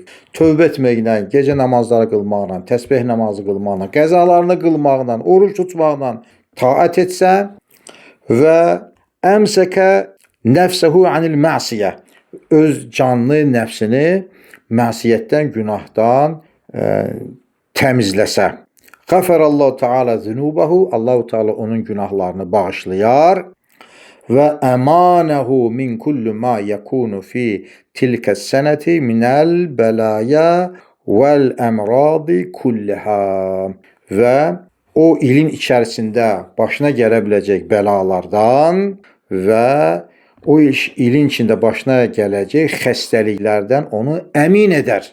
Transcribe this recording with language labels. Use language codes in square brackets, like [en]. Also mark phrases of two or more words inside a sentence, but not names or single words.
[az] Tövbə etməklə, gecə namazları qılmaqla, təsbih namazı qılmaqla, qəzalarını qılmaqla, oruç tutmaqla taat etsə və [ar] أمسك نفسه عن المعصية, [az] öz canlı nəfsini məsiyyətdən, günahdan təmizləsə. [ar] غفر الله تعالى ذنوبه, [az] Allah-u Teala onun günahlarını bağışlayar və [ar] آمنه من كل ما يكون في تلك السنة من البلايا والأمراض كلها [az] və o ilin içərisində başına gələ biləcək bəlalardan və o ilin içində başına gələcək xəstəliklərdən onu əmin edər.